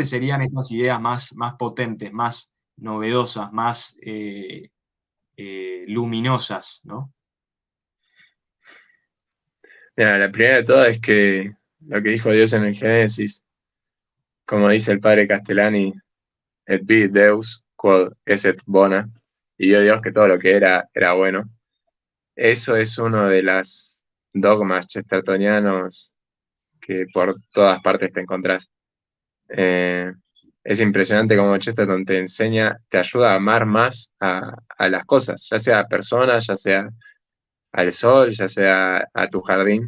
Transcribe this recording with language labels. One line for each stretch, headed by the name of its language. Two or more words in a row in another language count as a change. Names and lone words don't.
Spanish: ¿cuáles serían estas ideas más potentes, más novedosas, más luminosas, ¿no? Mira, la primera de todas es que lo que dijo Dios en el Génesis, como dice el padre Castellani,
Latin: et vi Deus, quod esset bona,
Spanish: y vio Dios que todo lo que era bueno. Eso es uno de los dogmas chestertonianos que por todas partes te encontrás. Eh, es impresionante cómo Chesterton te enseña, te ayuda a amar más a las cosas, ya sea a personas, ya sea al sol, ya sea a tu jardín.